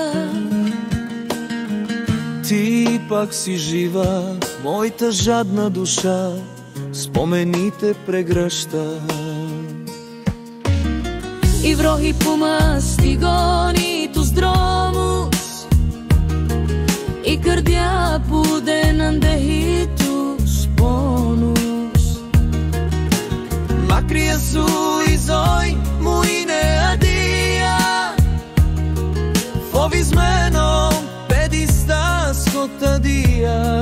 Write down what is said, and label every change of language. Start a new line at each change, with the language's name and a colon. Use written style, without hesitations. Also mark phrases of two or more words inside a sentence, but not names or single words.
Bulgarian: Ти пак си жива, моята жадна душа, спомените прегръща.
Greek: И βρόχη που μας τυγώνει τους δρόμους, η καρδιά που δεν αντέχει τους πόνους. Μακριά σου η ζωή μου είναι αντία, φοβισμένο παιδί στα σκοτάδια.